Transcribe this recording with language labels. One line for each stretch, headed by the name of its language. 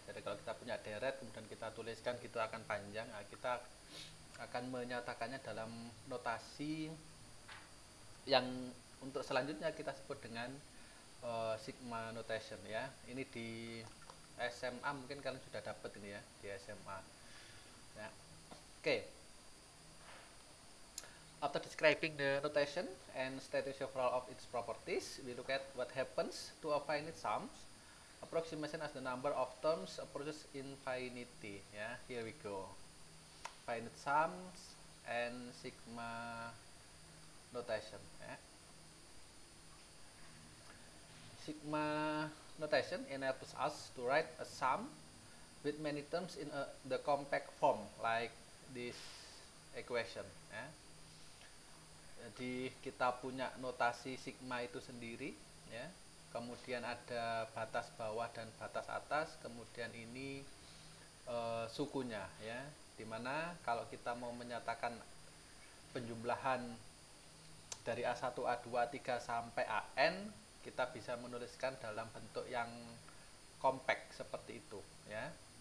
Indonesian: Jadi kalau kita punya deret kemudian kita tuliskan gitu akan panjang. Nah, kita akan menyatakannya dalam notasi yang untuk selanjutnya kita sebut dengan sigma notation ya. Ini di SMA mungkin kalian sudah dapat ini ya, di SMA ya. Oke.
English: After describing the notation and stating several of its properties, we look at what happens to a finite sums. Approximation as the number of terms approaches infinity ya. Here we go. Finite sums and sigma notation ya. Sigma notation enables us to write a sum with many terms in the compact form like this equation ya.
Indonesian: Jadi kita punya notasi sigma itu sendiri ya. Kemudian ada batas bawah dan batas atas, kemudian ini sukunya ya. Dimana kalau kita mau menyatakan penjumlahan dari A1, A2, A3 sampai AN, kita bisa menuliskan dalam bentuk yang kompak seperti itu ya.